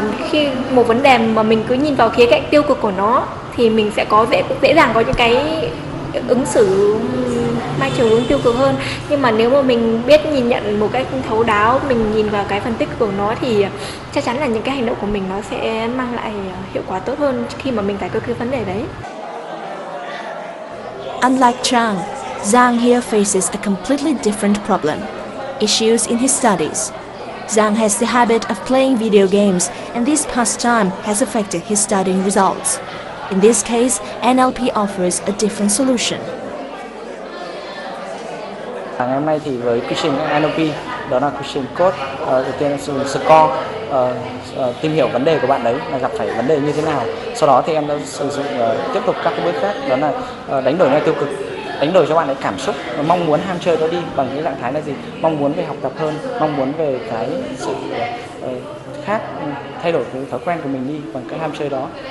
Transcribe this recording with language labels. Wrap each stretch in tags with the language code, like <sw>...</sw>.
<vi>Khi một vấn đề mà mình cứ nhìn vào khía cạnh tiêu cực của nó thì mình sẽ dễ dàng có những cái ứng xử mang chiều hướng tiêu cực hơn. Nhưng mà nếu mà mình biết nhìn nhận một cách thấu đáo, mình nhìn vào cái phần tích cực của nó thì chắc chắn là những cái hành động của mình nó sẽ mang lại hiệu quả tốt hơn khi mà mình giải quyết cái vấn đề đấy.</vi> <en>Unlike Chang, Giang here faces a completely different problem: issues in his studies. Giang has the habit of playing video games, and this pastime has affected his studying results. In this case, NLP offers a different solution.</en> <vi>Ngày hôm nay thì với quy trình NLP, đó là quy trình code, đầu tiên là dùng score, tìm hiểu vấn đề của bạn đấy là gặp phải vấn đề như thế nào. Sau đó thì em đã sử dụng tiếp tục các cái bước khác, đó là đánh đổi ngay tiêu cực, đánh đổi cho bạn ấy cảm xúc, mong muốn ham chơi đó đi bằng cái trạng thái là gì, mong muốn về học tập hơn, mong muốn về cái sự khác, thay đổi cái thói quen của mình đi bằng cái ham chơi đó.</vi>